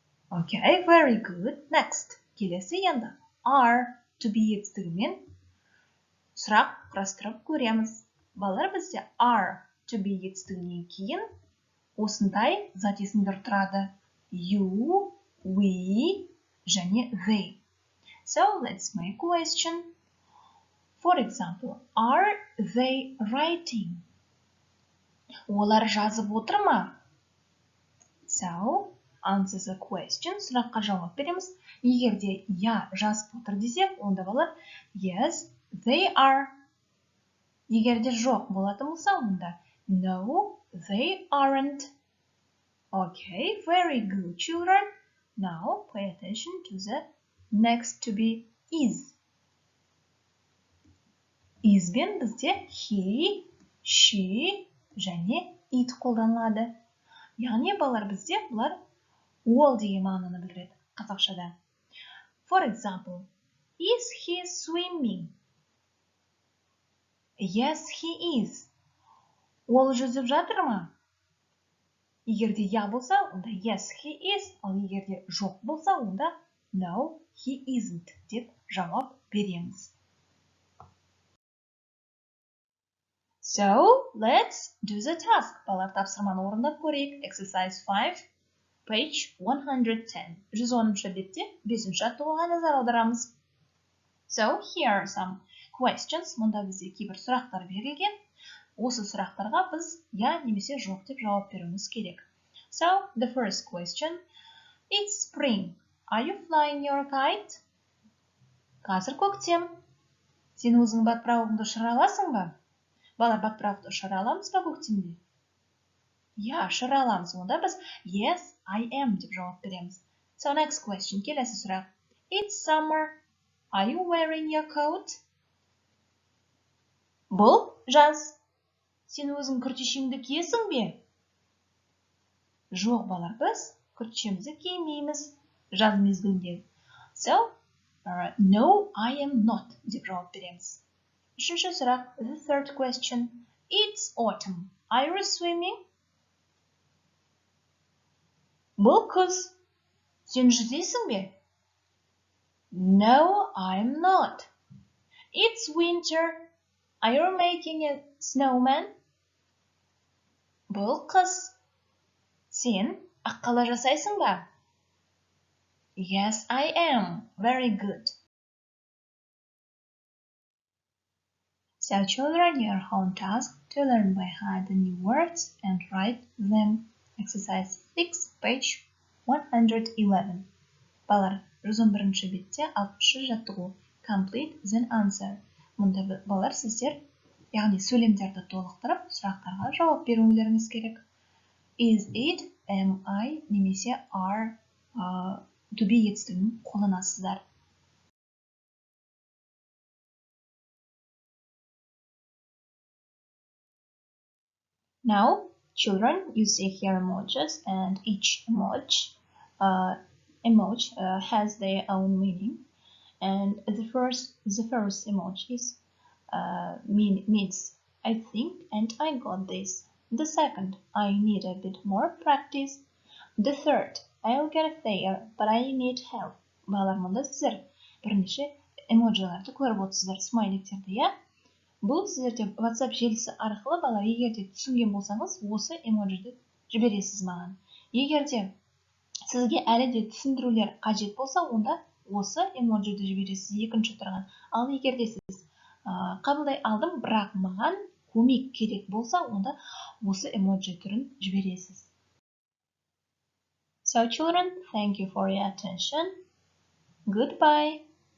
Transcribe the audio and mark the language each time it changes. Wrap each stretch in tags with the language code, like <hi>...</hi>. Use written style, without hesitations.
<en>Okay, very good. Next.</en> <kk>Келесі енді are to be етістігімен сұрақ құрастырып көреміз. Балар, бізде are to be етістігінен кейін осындай зат есімдер тұрады.</kk> <en>You, we және they. So let's make a question. For example, are they writing?</en> <kk>Олар жазып отыр ма?</kk> <en>So, answer the question.</en> <kk>Сұраққа жауап береміз. Егерде я жазып отыр десек, онда балар</kk> <en>yes, they are.</en> <kk>Егерде жоқ болатын болса, онда</kk> <en>no, they aren't. Okay, very good, children. Now pay attention to the next to be is.</en> <kk>Is бен бізде he, she және it қолданылады. Яғни балар бізде бұлар all деген мағынаны білдіреді қазақшада.</kk> <en>For example, is he swimming? Yes, he is.</en> <kk>Ол жүзіп жатыр ма? Егерде я болса, онда</kk> <en>yes, he is.</en> <kk>Ал егерде жоқ болса, онда</kk> <en>no, he isn't</en> <kk>деп жауап береміз.</kk> <en>So, let's do the task.</en> <kk>Балар, тапсырманы орындап көрейік.</kk> <en>Exercise 5, page 110.</en> <kk>110-шы бетте 5-ші аттығуға назар аударамыз.</kk> <en>So, here are some questions.</en> <kk>Мұнда бізде кейбір сұрақтар берілген. Осы сұрақтарға біз я немесе жоқ деп жауап беруіміз керек.</kk> <en>So, the first question. It's spring. Are you flying your kite?</en> <kk>Қазір көктем. Сен өзің батпырауыңды ұшыра аласың ба? Балар, батпырауықты ұшыра аламыз ба көктемде? Я, ұшыра аламыз. Онда біз yes,</kk> <en>I am</en> <kk>деп жауап береміз.</kk> <en>So next question,</en> <kk>келесі сұрақ.</kk> <en>It's summer. Are you wearing your coat?</en> <kk>Бұл жаз. Сен өзің күртешеңді киесің бе? Жоқ, балалар, біз күртешемізді кимейміз жаз мезгілінде.</kk> <en>So, no, I am not</en> <kk>деп жауап береміз. Үшінші сұрақ,</kk> <en>the third question. It's autumn. Are you swimming?</en> <kk>Бұл күз. Сен жүзесің бе?</kk> <en>No, I'm not. It's winter. Are you making a snowman?</en> <kk>Бұл қыс. Сен аққала жасайсың ба?</kk> <en>Yes, I am. Very good. So children, your home task to learn by heart the new words and write them. Exercise 6, page 111.</en> <kk>Балалар, 111-ші бетте 60-шы жаттығу.</kk> <en>Complete then answer.</en> <kk>Мұнда балалар сіздер, яғни сөйлемдерді толықтырып, сұрақтарға жауап берулеріңіз керек.</kk> <en>Is it, am I, немесе are, to be</en> <kk>етістігін қолданасыздар.</kk> <en>Now, children, you see here emojis, and each emoji has their own meaning. And the first emoji means I think and I got this. The second, I need a bit more practice. The third, I'll get there, but I need help.</en> <kk>Балалар, мұнда сіздер бірнеше эмоджиларды көріп отырсыздар, смайликтерді, иә? Бұл сіздерде WhatsApp желісі арқылы, балалар, егерде түсінген болсаңыз, осы эмоджиді жібересіз маған. Егерде сізге әлі де түсіндірулер қажет болса, онда осы эмоджиді жібересіз екінші тұрған. Ал егерде сіз қабылдай алдым, бірақ маған көмек керек болса, онда осы эмоджи түрін жібересіз.</kk> <en>So children, thank you for your attention. Goodbye.</en>